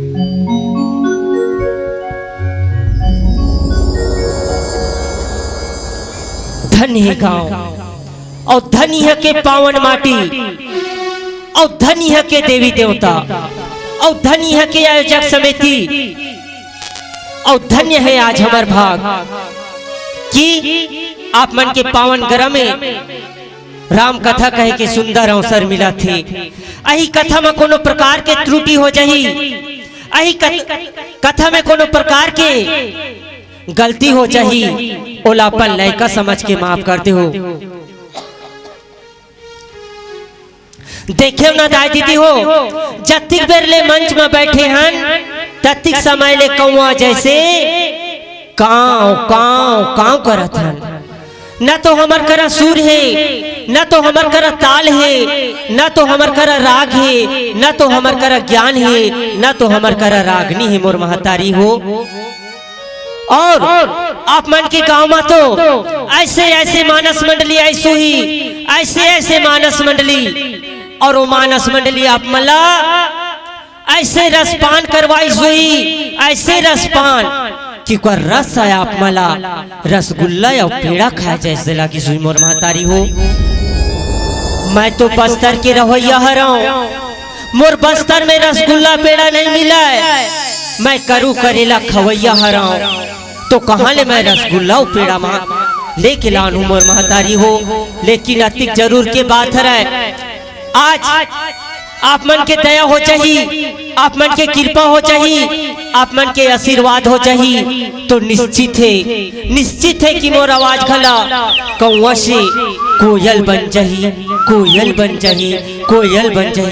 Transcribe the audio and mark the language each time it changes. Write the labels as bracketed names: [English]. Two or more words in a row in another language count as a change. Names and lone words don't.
[Chhattisgarhi] धन्य है गांव और धन्य है के पावन माटी और धन्य है के देवी देवता और धन्य है के आयोजक समिति और धन्य है आज हमार भाग कि आप मन के पावन ग्रह में राम कथा कहे के सुंदर अवसर मिला थे। अही कथा में कोनो प्रकार के त्रुटि हो जाही, अही कथा में कोनो प्रकार के गलती हो जाही, ओला अपन लयका समझ के माफ करते हो। देखे ना दाई दीदी हो, जतिक बेर ले मंच में बैठे हन ततिक समय ले कौआ जैसे काव काव काव करत हन। न तो हमर करा सुर है, न तो हमर करा ताल है, न तो हमर करा राग है, न तो हमर करा ज्ञान है, न तो हमर करा रागनी है मोर महतारी हो। और आप मन के गांव में तो ऐसे ऐसे मानस मंडली ऐसो ही ऐसे ऐसे मानस मंडली और वो मानस मंडली आप मला ऐसे रसपान करवाई हुई, ऐसे रसपान कि कोई रस आया आप मला रसगुल्ला या पेड़ा खाया जैसे लगी सुई मोर महतारी हो। मैं तो बस्तर के रहोइया हराऊं, मोर बस्तर में रसगुल्ला पेड़ा नहीं मिला है, मैं करू करेला खवैया हराऊं तो कहाँ ले मैं रसगुल्ला और पेड़ा लेके लाऊं मोर महतारी हो। लेकिन अतिक जरूर के बात है, आज आप मन के दया हो चाहिए, आप मन के कृपा हो चाहिए, आप मन के आशीर्वाद हो चाहिए तो निश्चित है कि मोर आवाज खला कौआ से कोयल बन जाही, कोयल बन जाही, कोयल बन जाही।